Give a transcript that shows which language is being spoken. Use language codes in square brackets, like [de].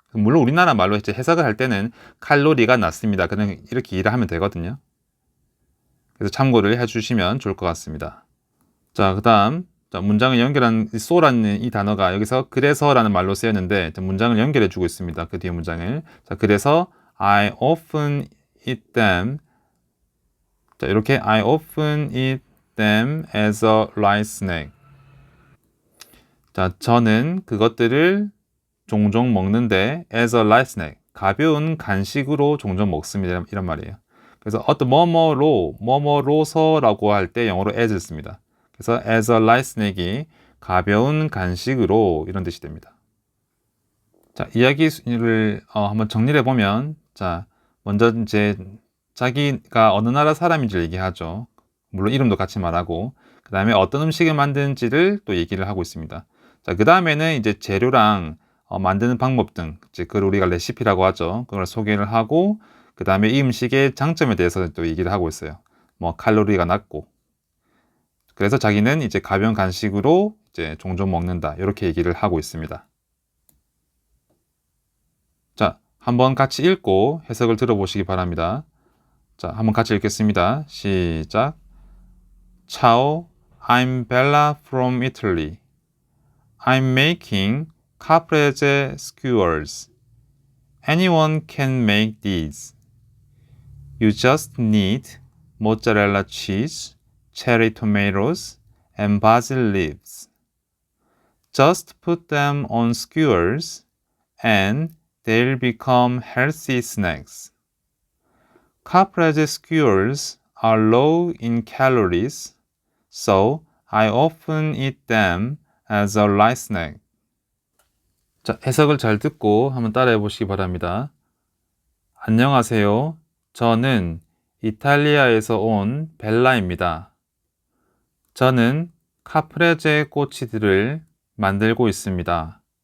[ko] 물론 우리나라 말로 이제 해석을 할 때는 칼로리가 낮습니다. 그냥 이렇게 일을 하면 되거든요. 그래서 참고를 해주시면 좋을 것 같습니다. 자, 그 다음 문장을 연결한 so라는 이 단어가 여기서 그래서라는 말로 쓰였는데 문장을 연결해 주고 있습니다. 그 뒤에 문장을. 자, 그래서 [en] I often eat them. [ko] 자, 이렇게 [en] I often eat them as a light snack. [ko] 자, 저는 그것들을 종종 먹는데 [en] as a light snack. [ko] 가벼운 간식으로 종종 먹습니다. 이런 말이에요. 그래서 어떤 뭐뭐로서라고 할 때 영어로 as를 씁니다. 그래서 [en] as a light snack [ko] 이 가벼운 간식으로 이런 뜻이 됩니다. 자, 이야기를 한번 정리를 해보면, 자, 먼저 이제 자기가 어느 나라 사람인지를 얘기하죠. 물론 이름도 같이 말하고, 그 다음에 어떤 음식을 만드는지를 또 얘기를 하고 있습니다. 자, 그 다음에는 이제 재료랑 만드는 방법 등, 이제 그걸 우리가 레시피라고 하죠. 그걸 소개를 하고, 그 다음에 이 음식의 장점에 대해서 또 얘기를 하고 있어요. 뭐 칼로리가 낮고, 그래서 자기는 이제 가벼운 간식으로 이제 종종 먹는다. 이렇게 얘기를 하고 있습니다. 자, 한번 같이 읽고 해석을 들어보시기 바랍니다. 자, 한번 같이 읽겠습니다. 시작. [en] Ciao, I'm Bella from Italy. I'm making caprese skewers. Anyone can make these. You just need mozzarella cheese, cherry tomatoes, and basil leaves. Just put them on skewers and they'll become healthy snacks. Caprese skewers are low in calories, so I often eat them as a light snack. [ko] 자, 해석을 잘 듣고 한번 따라해 보시기 바랍니다. 안녕하세요. 저는 이탈리아에서 온 벨라입니다. 저는 카프레제 꼬치들을 만들고 있습니다.